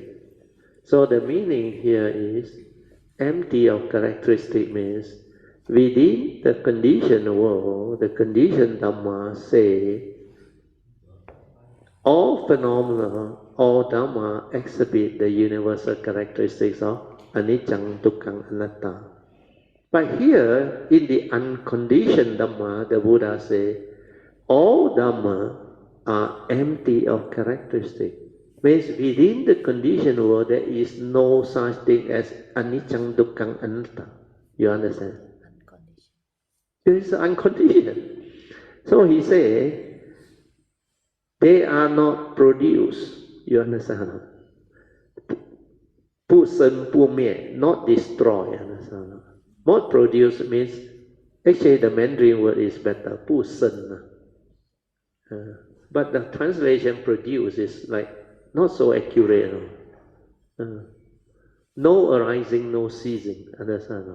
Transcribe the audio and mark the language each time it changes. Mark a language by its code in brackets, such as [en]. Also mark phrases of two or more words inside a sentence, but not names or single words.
[en] So the meaning here is, empty of characteristic means, within the conditioned world, the conditioned Dhamma say, all phenomena, all Dhamma exhibit the universal characteristics of anicca, dukkha, anatta. But here, in the unconditioned Dhamma, the Buddha says, all Dhamma are empty of characteristic. Means within the conditioned world, there is no such thing as anicca, dukkha, anatta. You understand? It is unconditioned. So he says, they are not produced. You understand? [zh] 不生不灭, [en] not destroy. Understand? Not produce means, actually the Mandarin word is better, [zh] 不生. [en] But the translation produce is like not so accurate. No arising, no ceasing. Understand?